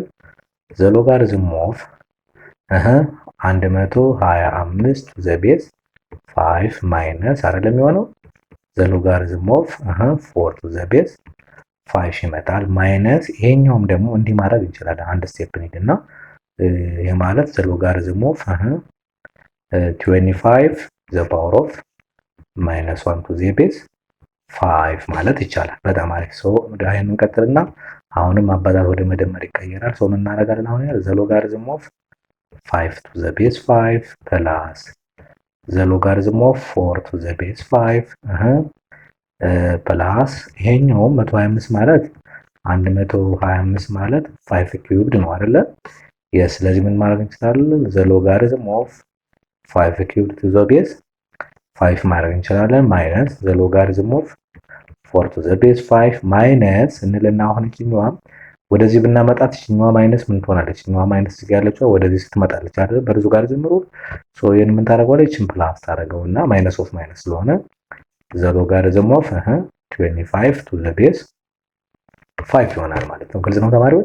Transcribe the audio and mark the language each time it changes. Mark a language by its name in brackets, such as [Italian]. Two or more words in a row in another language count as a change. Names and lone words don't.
[English] the logarithm of 125 the base 5 minus [Amharic] አይደለም የሚሆነው [English] the logarithm of 4 to the base 5 [Amharic] ይመጣል። ማይነስ ይሄኛውም ደግሞ እንዲህ ማድረግ እንችላለን። አንድ ስቴፕ እንሂድና ይሄ ማለት [English] the logarithm of 25 the power of minus 1 to the base 5 [Amharic] ማለት ይቻላል። በጣም አሪፍ። ይሄን እንቀጥልና አሁንም አባዛት ወደ መደመር ይቀየራል። ምን እናደርጋለን? [English] አሁን the logarithm of 5 to the base 5 plus the logarithm of 4 to the base 5 ፕላስ [Amharic] ይሄኛው 125 ማለት 125 ማለት 5 ኪዩብድ ነው አይደለ? ስለዚህ ምን ማድረግ እንችላለን? [English] the logarithm of 5 cubed to the base 5 [Amharic] ማድረግ እንችላለን [English] ማይነስ the logarithm of 4 to the base 5 ማይነስ [Amharic] እንልና አሁን እቺኛዋ ወደዚህ ብናመጣት እቺኛዋ ማይነስ ምን ትሆናለች? እቺኛዋ ማይነስ እዚህ ያለችው ወደዚህ ስትመጣለች አይደል? በርዙ ጋር ጀምሮ ይሄን ምን ታደርገዋለች? እቺን ፕላስ ታደርገውና [English] minus of minus [Amharic] ስለሆነ [English] the logarithm of 25 to the base 5 [Amharic] ይሆናል ማለት ነው። ግልጽ ነው ተማሪዎች?